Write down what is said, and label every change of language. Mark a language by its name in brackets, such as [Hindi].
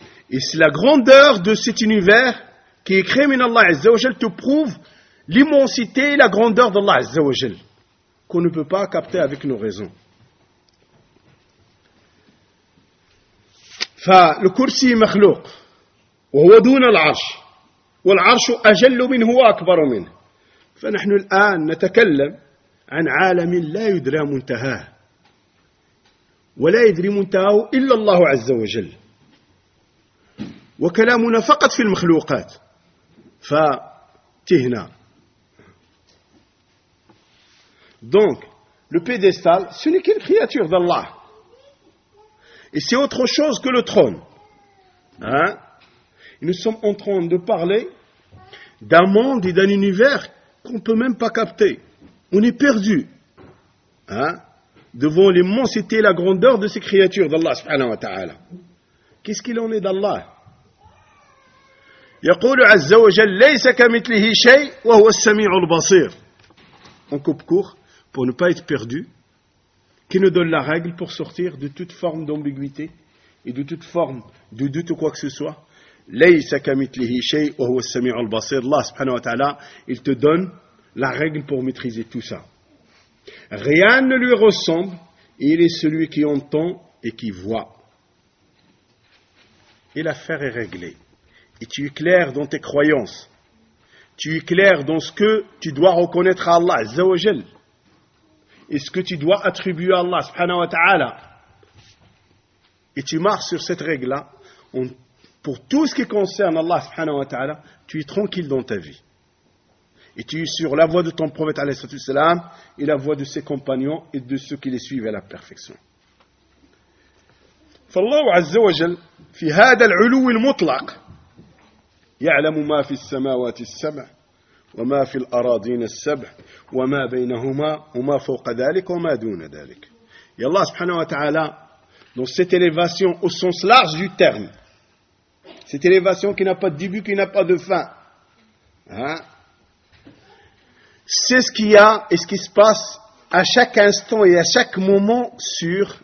[French] Et c'est la grandeur de cet univers qui est créé par Allah Azza wa Jal te prouve l'immensité et la grandeur d'Allah Azza wa Jal qu'on ne peut pas capter avec nos raisons. Enfin, le kursi est makhlouq. [Arabic] وهو دون العرش والعرش أجل منه وأكبر منه فنحن الآن نتكلم عن عالم لا يدرى منتهاه ولا يدري منتهاه إلا الله عز وجل وكلامنا فقط في المخلوقات فتهنا [French] donc le pédestal ce n'est qu'une créature d'Allah et c'est autre chose que le trône hein. Nous sommes en train de parler d'un monde et d'un univers qu'on ne peut même pas capter. On est perdu hein, devant l'immensité et la grandeur de ces créatures d'Allah subhanahu wa ta'ala. Qu'est-ce qu'il en est d'Allah? [Arabic] يقول عز وجل ليس كمثله شيء وهو السميع البصير. [French] On coupe court pour ne pas être perdu. Qui nous donne la règle pour sortir de toute forme d'ambiguïté et de toute forme de doute ou quoi que ce soit? [Arabic] ليس كمثله شيء وهو السميع البصير الله سبحانه وتعالى [French] il te donne la règle pour maîtriser tout ça. Rien ne lui ressemble et il est celui qui entend et qui voit. Et l'affaire est réglée. Et tu es clair dans tes croyances. Tu es clair dans ce que tu dois reconnaître à Allah عز وجل. Et ce que tu dois attribuer à Allah سبحانه وتعالى. Et tu marches sur cette règle là en pour tout ce qui concerne Allah subhanahu wa ta'ala, tu es tranquille dans ta vie. Et tu es sur la voie de ton prophète alayhi salam et la voie de ses compagnons et de ceux qui les suivent à la perfection. [Arabic] فالله عز وجل في هذا العلو المطلق يعلم ما في السماوات السبع وما في الأراضين السبع وما بينهما وما فوق ذلك وما دون ذلك. [French] Et Allah subhanahu wa ta'ala dans cette élévation au sens large du terme. Cette élévation qui n'a pas de début, qui n'a pas de fin. Hein? C'est ce qu'il y a et ce qui se passe à chaque instant et à chaque moment sur.